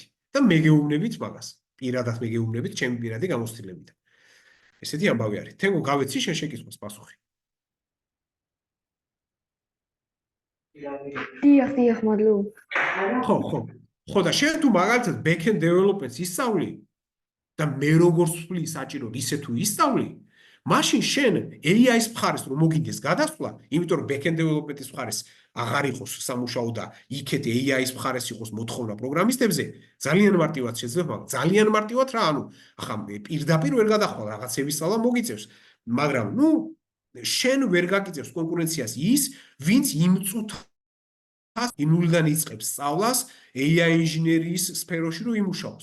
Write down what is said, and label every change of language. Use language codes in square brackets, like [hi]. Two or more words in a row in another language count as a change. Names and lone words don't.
[ka] და მე გეუბნებით მაგას. პირადად მე გეუბნებით ჩემი პირადი გამოცდილებით. ესეთი ამბავი არის. თენგო გავეცი შენ შეკითხვას პასუხი. დიახ, მადლობ. ხო და შენ თუ მაგალითად [en] back-end development- [ka] ს ისწავლი და მე როგორც ვთვლი საჭიროდ ისე თუ ისწავლი, მაშინ შენ AI-ის მხარეს რომ მოგიდეს გადასვლა, იმიტომ რომ [en] back-end development- [ka] ის მხარეს აღარ იყოს სამუშაო და იქეთ AI-ის მხარეს იყოს მოთხოვნა პროგრამისტებზე, ძალიან მარტივად შეძლება, ძალიან მარტივად რა, ანუ ახლა პირდაპირ ვერ გადახვალ რაღაცების სწავლა მოგიწევს, მაგრამ ნუ შენ ვერ გაგიწევს კონკურენციას ის, ვინც იმ წუთას ნულიდან იწყებს სწავლას AI ინჟინერიის სფეროში რომ იმუშაოს.